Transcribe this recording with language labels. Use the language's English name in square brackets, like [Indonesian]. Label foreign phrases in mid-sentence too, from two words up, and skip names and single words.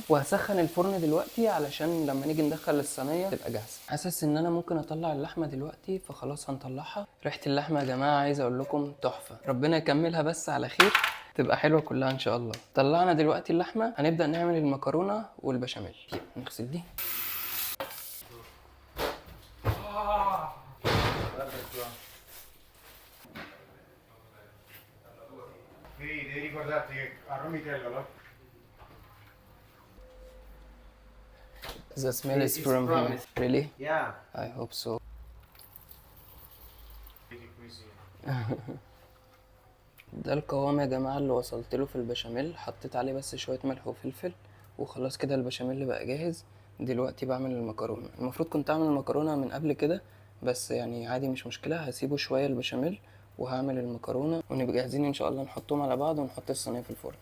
[Arabic] وهسخن الفرن دلوقتي علشان لما نيجي ندخل الصينيه تبقى جاهزه. حاسس ان انا ممكن اطلع اللحمه دلوقتي، فخلاص هنطلعها. ريحه اللحمه يا جماعه عايز اقول لكم تحفه، ربنا يكملها بس على خير، تبقى حلوه كلها ان شاء الله. طلعنا دلوقتي اللحمه، هنبدا نعمل المكرونه والبشاميل. نغسل دي. [Italian] Devi ricordarti che a Romitello [English] The smell is It's from him. promised. Really? Yeah. I hope so. [Arabic] ده القوام يا جماعة اللي وصلت له في البشاميل. حطيت عليه بس شوية ملح وفلفل وخلاص كده البشاميل بقى جاهز. دلوقتي بعمل المكرونة. المفروض كنت اعمل المكرونة من قبل كده، بس يعني عادي مش مشكلة، هسيبه شوية البشاميل وهعمل المكرونة ونبقى جاهزين ان شاء الله نحطهم على بعض ونحط الصينية في الفرن.